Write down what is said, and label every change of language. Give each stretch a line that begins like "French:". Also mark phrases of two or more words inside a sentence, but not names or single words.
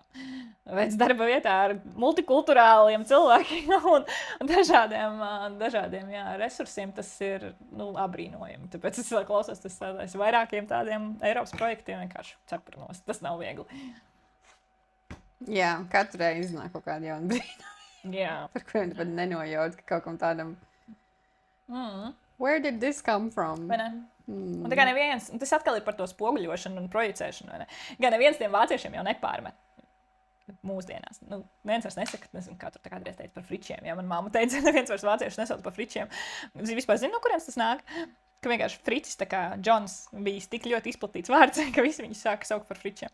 Latvian: Pēc darba vietā ar multikulturāliem cilvēkiem un dažādiem resursiem tas ir abrīnojami. Tāpēc es klausos vairākiem tādiem Eiropas projektiem vienkārši cepurnos. Tas nav viegli. Jā, katru reizi iznāk kaut kāda jauna brīnuma. Jā. Par kuriem pat nenojauc, ka kaut kam tādam
English: where did this come from?
Latvian: Vai ne? Un tā kā neviens, tas atkal ir par to spoguļošanu un projicēšanu, vai ne? Gan neviens tiem vāciešiem jau nepārmet mūsdienās. Neviens vairs nesaka, nezinu, kā tur tā kādreiz teica par fričiem. Ja man mamma teica, neviens vairs vāciešus nesauc par fričiem. Vispār zinu, no kurienes tas nāk? Ka vienkārši fricis, tā kā Džons, bija tik ļoti izplatīts vārds, ka visi viņu sāka saukt par fričiem.